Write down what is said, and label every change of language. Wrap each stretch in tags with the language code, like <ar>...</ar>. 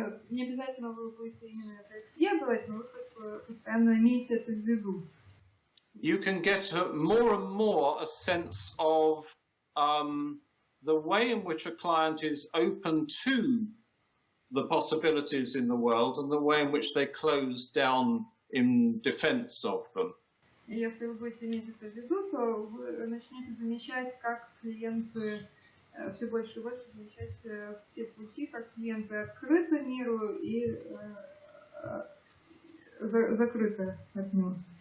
<ru>не обязательно вы будете именно это исследовать, но вы постоянно имеете это в виду.</ru> <en>You can get more and more a sense of the way in which a client is open to the possibilities in the world and the way in which they close down in defense of them.</en> <ru>Если вы будете иметь это в виду, то вы начнете замечать, как клиенты все больше и больше замечать те пути, как клиенты открыты миру и закрыты от него.</ru>